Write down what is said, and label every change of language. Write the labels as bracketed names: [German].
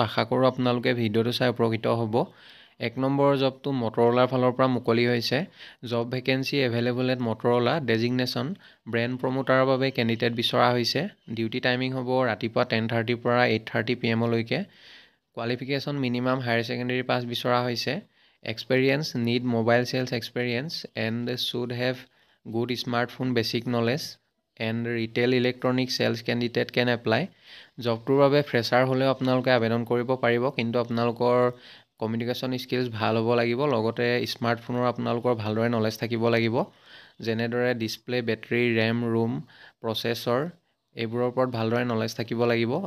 [Assamese] আশা কৰোঁ আপোনালোকে ভিডিঅ'টো চাই উপকৃত হ'ব। 1 নম্বৰৰ জবটো মটৰলাৰ ফালৰ পৰা মুকলি হৈছে। [English] job vacancy available at Motorola, [Assamese] designation brand প্ৰমোটাৰৰ বাবে কেণ্ডিডেট বিচৰা হৈছে। ডিউটি টাইমিং হ'ব ৰাতিপুৱা 10:30 পৰা 8:30 PM লৈকে। Qualification minimum higher secondary pass বিচৰা হৈছে। [English] Experience need mobile sales experience and should have good smartphone basic knowledge and retail electronic sales candidate can apply. [Assamese] জবটোৰ বাবে ফ্ৰেছাৰ হ'লেও আপোনালোকে আবেদন কৰিব পাৰিব, কিন্তু আপোনালোকৰ কমিউনিকেশ্যন স্কিলছ ভাল হ'ব লাগিব। লগতে স্মাৰ্টফোনৰ আপোনালোকৰ ভালদৰে নলেজ থাকিব লাগিব, যেনেদৰে display, battery, RAM, Rome, processor এইবোৰৰ ওপৰত ভালদৰে নলেজ থাকিব লাগিব।